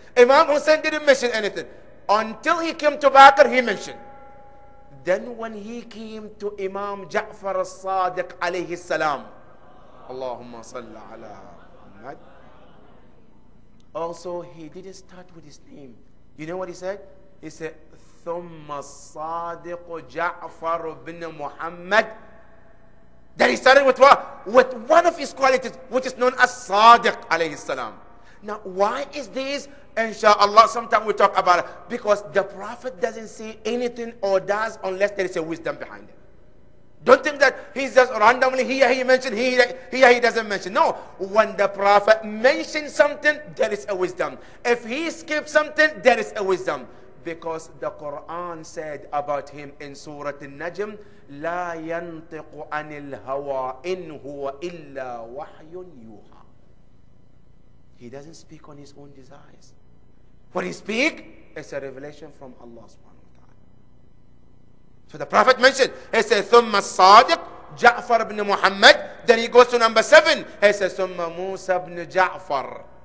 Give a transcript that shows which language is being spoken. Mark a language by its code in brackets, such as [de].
[en] Imam Hussein didn't mention anything. Until he came to Bakr, he mentioned. Then when he came to Imam Ja'far al-Sadiq alayhi salam, [ar] Allahumma salli ala Muhammad. [en] Also, he didn't start with his name. You know what he said? He said, [ar] ثُمَّ الصَّادِقُ جَعْفَرُ بِنْ مُحَمَّدٍ. [en] Then he started with what? With one of his qualities, which is known as Sadiq alayhi salam. Now, why is this? Inshallah, sometime we talk about it. Because the Prophet doesn't say anything or does unless there is a wisdom behind it. Don't think that he's just randomly here he mentioned, here he doesn't mention. No, when the Prophet mentions something, there is a wisdom. If he skips something, there is a wisdom. Because the Quran said about him in Surah Al-Najm, [ar] لا ينطق عن الهوى إن هو إلا وحي يوحى. [en] He doesn't speak on his own desires. When he speaks, it's a revelation from Allah subhanahu wa ta'ala. So the Prophet mentioned, he said, [ar] ثُمَّ الصَّادِقُ جَعْفَرُ بْنِ [en] Muhammad. Then he goes to number 7. He says, [ar] ثُمَّ مُوسَى بْنِ جَعْفَرُ.